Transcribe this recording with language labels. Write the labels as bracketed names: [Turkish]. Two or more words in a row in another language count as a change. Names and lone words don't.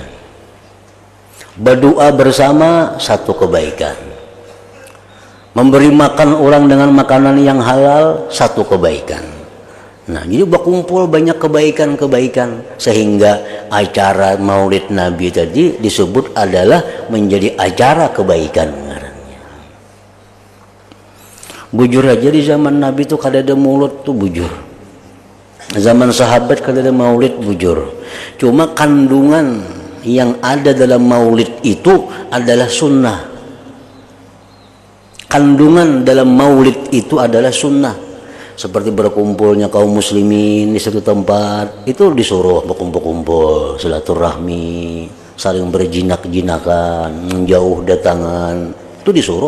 [Indonesian] Berdoa bersama satu kebaikan. Memberi makan orang dengan makanan yang halal satu kebaikan. Nah, jadi berkumpul banyak kebaikan-kebaikan sehingga acara maulid Nabi tadi disebut adalah menjadi acara kebaikan ngarannya. [Banjar] Bujur aja di zaman Nabi itu kada ada maulid tuh bujur. Zaman sahabat kada ada maulid bujur. [Indonesian] Cuma kandungan yang ada dalam maulid itu adalah sunnah. Kandungan dalam maulid itu adalah sunnah. Seperti berkumpulnya kaum muslimin di satu tempat, itu disuruh berkumpul-kumpul, silaturahmi, saling berjinak-jinakan, menjauh datangan, itu disuruh.